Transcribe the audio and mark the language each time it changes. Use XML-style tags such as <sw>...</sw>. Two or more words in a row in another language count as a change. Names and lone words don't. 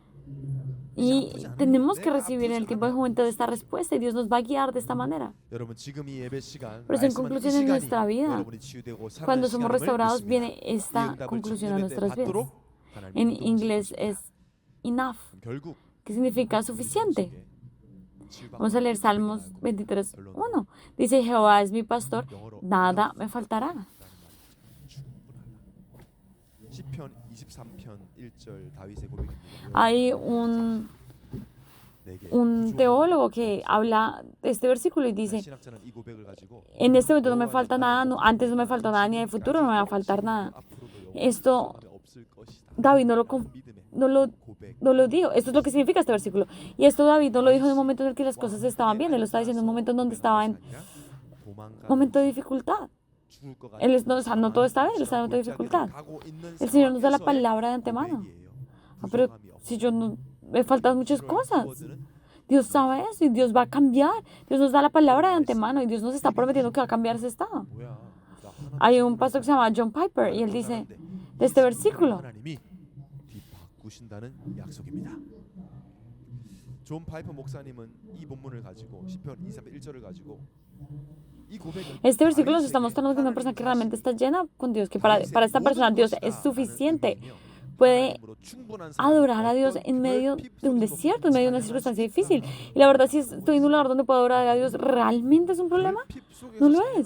<es>Y tenemos que recibir en el tiempo de juventud esta respuesta y Dios nos va a guiar de esta manera.</es> <ko>여러분 지금 이 예배 시간,</ko> <es>Por eso en</es> <ko>말씀하는 이</ko> <es>conclusión en</es> <ko>시간이</ko> <es>nuestra vida,</es> <ko>여러분이 치유되고</ko> <es>cuando</es> <ko>살아나는</ko> <es>somos</es> <ko>시간임을</ko> <es>restaurados,</es> <ko>믿습니다.</ko> <es>viene</es> <ko>이</ko> <es>esta</es> <ko>응답을</ko> <es>conclusión a</es> <ko>주님의 때</ko> <es>nuestras vidas.</es> <ko>받도록 하나님</ko> <es>En</es> <ko>인도하실</ko> <es>inglés</es> <ko>것입니다.</ko> <es>es enough,</es> <ko>결국</ko> <es>que significa suficiente.</es> <ko>질병,</ko> <es>Vamos a leer Salmos 23:1. Dice, Jehová es mi pastor,</es> <ko>영어로</ko> <es>nada me faltará.</es> <ko>시편 23편 1절 다윗의 고백입니다.</ko> <es>Hay</es> <ko>내게</ko> <es>un teólogo que habla de este versículo y dice,</es> <ko>신학자는 이 고백을 가지고</ko> <es>en este momento no me falta nada, antes no me faltó nada, ni en el futuro no me va a faltar nada. Esto</es> <ko>없을 것이다.</ko> <es>David no lo</es> <ko>고백.</ko> <es>dijo. Esto es lo que significa este versículo. Y esto David no lo dijo en un momento en el que las cosas estaban bien. Él lo está diciendo en un momento en donde estaba en un momento de dificultad. O sea, no todo está bien, él está en un momento de dificultad. El Señor nos da la palabra de antemano. Pero si yo no, me faltan muchas cosas. Dios sabe eso y Dios va a cambiar. Dios nos da la palabra de antemano y Dios nos está prometiendo que va a cambiar ese estado. Hay un pastor que se llama John Piper y él dice de este versículo.</es> <ko>하나님이 뒤바꾸신다는 약속입니다. 존 파이퍼 목사님은 이 본문을 가지고 시편 23편 1절을 가지고 이 고백을</ko> <es>Este versículo nos está mostrando que una persona que realmente está llena con Dios, que para esta persona Dios es suficiente, puede adorar a Dios en medio de un desierto, en medio de una circunstancia difícil. Y la verdad, si estoy en un lugar donde puedo adorar a Dios, ¿realmente es un problema? No lo es.</es>